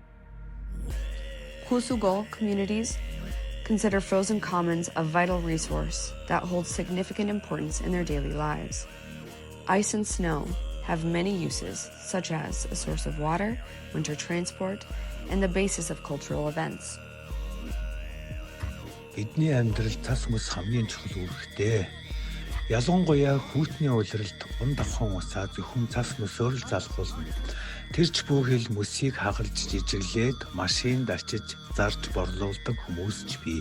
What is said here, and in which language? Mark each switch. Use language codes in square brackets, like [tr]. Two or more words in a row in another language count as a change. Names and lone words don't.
[en] Khövsgöl communities consider frozen commons a vital resource that holds significant importance in their daily lives. Ice and snow have many uses, such as a source of water, winter transport, and the basis of cultural events. [mn] Бидний амьдрал цас мөс хамгийн чухал үүрэгтэй. Ялангуяа хүйтний улиралд давхан усаа зөвхөн цас мөсөөр л залгуулна. Тэр ч бүхэл мөсийг хагалж жижиглээд машинд арчиж зарж борлуулдаг хүмүүс ч бий.